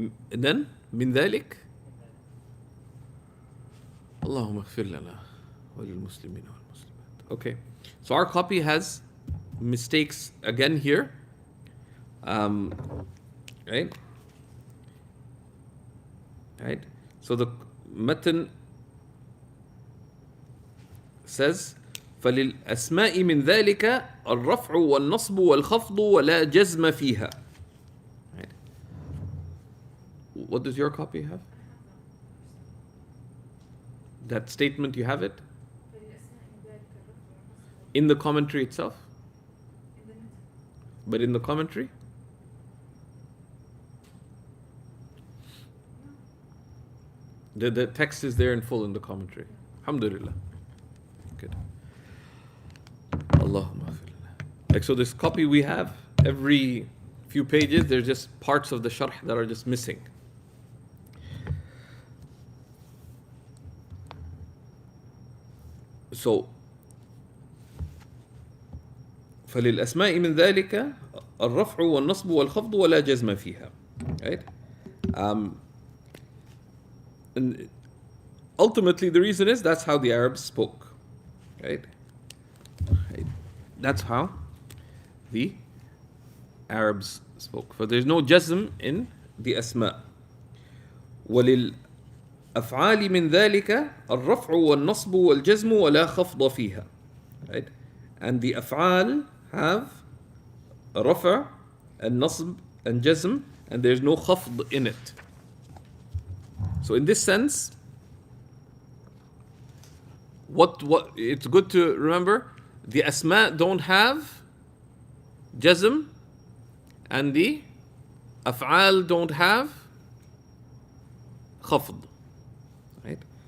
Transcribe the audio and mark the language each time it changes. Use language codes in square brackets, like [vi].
[en] And then [ar] من ذلك اللهم اغفر لنا وللمسلمين والمسلمات. [en] Okay, so our copy has mistakes again here. Right? Right? So the matan says [ar] فللأسماء من ذلك الرفع والنصب والخفض ولا جزم فيها. [en] Right? What does your copy have? That statement, you have it? In the commentary itself? But in the commentary? The text is there in full in the commentary. Alhamdulillah. Good. Allahumma. Like, so this copy we have, every few pages, there's just parts of the sharh that are just missing. [ar] So, فللأسماء من ذلك الرفع والنصب والخفض ولا جزم فيها. [en] Right? And ultimately, the reason is that's how the Arabs spoke. Right? That's how the Arabs spoke. So there's no jazm in the asma. [ar] وللأفعال من ذلك الرفع والنصب والجزم ولا خفض فيها. [en] Right? And the af'al have a rafa and nasb and jazm, and there's no khafd in it. So in this sense, what it's good to remember, the asma don't have jazm and the af'al don't have khafd. Right?